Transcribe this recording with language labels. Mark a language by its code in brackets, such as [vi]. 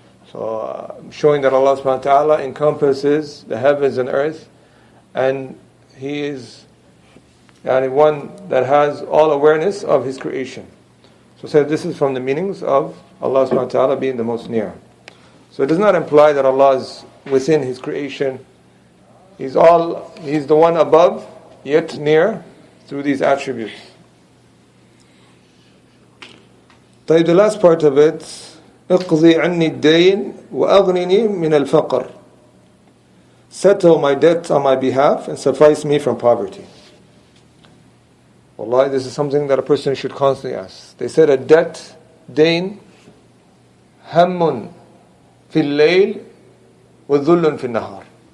[en] So showing that Allah subhanahu wa ta'ala encompasses the heavens and earth, and He is one that has all awareness of His creation. So said this is from the meanings of Allah subhanahu wa ta'ala being the most near. So it does not imply that Allah is within His creation. He's the one above, yet near, through these attributes. The last part of it, [ar] اقضي عني الدين وأغنني من الفقر. [en] Settle my debt on my behalf and suffice me from poverty. Wallahi, this is something that a person should constantly ask. They said a debt, [ar] dain, hammun fil layl wa dhullun fil nahar.